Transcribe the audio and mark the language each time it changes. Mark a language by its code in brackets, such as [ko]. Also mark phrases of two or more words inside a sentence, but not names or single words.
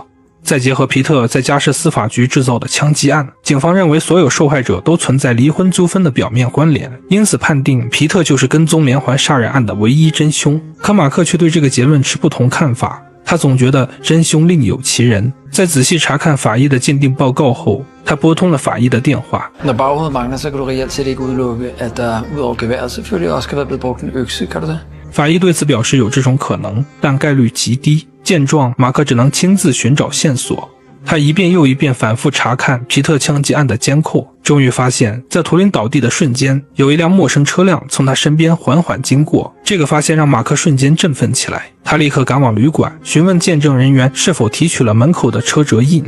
[zh] 再结合皮特在家事司法局制造的枪击案，警方认为所有受害者都存在离婚纠纷的表面关联，因此判定皮特就是跟踪连环杀人案的唯一真凶。可马克却对这个结论持不同看法，他总觉得真凶另有其人。在仔细查看法医的鉴定报告后，他拨通了法医的电话。 [da] Når baghovedet mangler, så kan du reelt set ikke udelukke, at der udover geværet selvfølgelig også kan være blevet brugt en økse, kan du det? [zh] 法医对此表示有这种可能，但概率极低。见状，马克只能亲自寻找线索。他一遍又一遍反复查看皮特枪击案的监控，终于发现，在图灵倒地的瞬间，有一辆陌生车辆从他身边缓缓经过。这个发现让马克瞬间振奋起来，他立刻赶往旅馆，询问见证人员是否提取了门口的车辙印。